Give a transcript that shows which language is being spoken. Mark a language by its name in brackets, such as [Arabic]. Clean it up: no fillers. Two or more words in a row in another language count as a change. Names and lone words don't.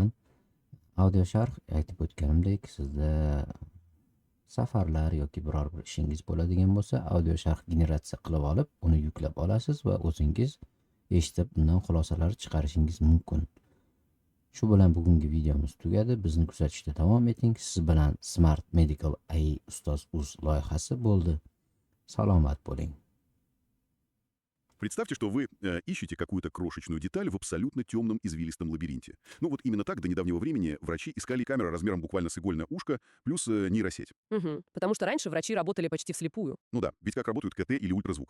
[Uzbek] Audio sharh, aytib o'tganimdek, sizda safarlar yoki biror bir ishingiz bo'ladigan bo'lsa, audio sharh generatsiya qilib olib, uni yuklab olasiz va o'zingiz eshitib, undan xulosalar chiqarishingiz mumkin. Shu bilan bugungi videomiz tugadi. Bizni kuzatishda davom eting. Siz bilan Smart Medical AI Ustoz Uz loyihasi bo'ldi. Salomat bo'ling. [Russian] Представьте, что вы ищете какую-то крошечную деталь в абсолютно темном извилистом лабиринте. Ну вот именно так до недавнего времени врачи искали камеру размером буквально с игольное ушко плюс нейросеть. Угу. Потому что раньше врачи работали почти вслепую. Ну да, ведь как работают КТ или ультразвук?